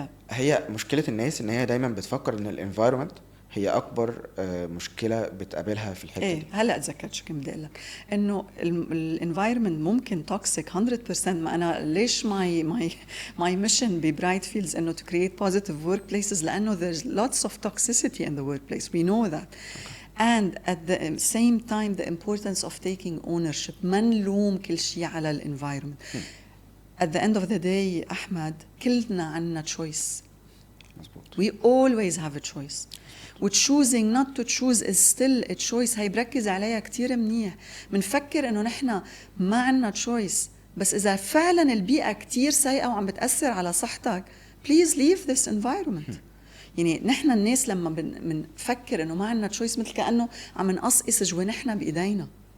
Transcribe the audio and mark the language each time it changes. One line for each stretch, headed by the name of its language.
Arabic: هي مشكله الناس ان هي دايما بتفكر ان الانفايرمنت هي اكبر مشكله بتقابلها في الحته دي. هلا تذكرت شو كنت بدي اقول لك، انه الانفايرمنت ممكن توكسيك 100%. ما انا ليش ماي ميشن ببرايت فيلدز انه تو كرييت بوزيتيف ورك بليسز، لانه
English: there's lots of toxicity in the workplace, we know that. And at the same time the importance of taking ownership.
Arabic: ما نلوم كل شيء على الانفايرمنت.
English: At the end of the day أحمد
Arabic: كلنا عنا
English: choice.
Arabic: مظبوط.
English: We always have a choice. وتشوزينج not to choose is still a choice.
Arabic: هي بركز عليها كتير منيح. منفكر انه نحن ما عنا choice، بس اذا فعلا البيئة كتير سيئة وعم بتأثر على صحتك
English: please leave this environment.
Arabic: يعني نحن الناس لما بنفكر انه ما عنا choice مثل كأنه عم نقصقص جوا نحن بإيدينا.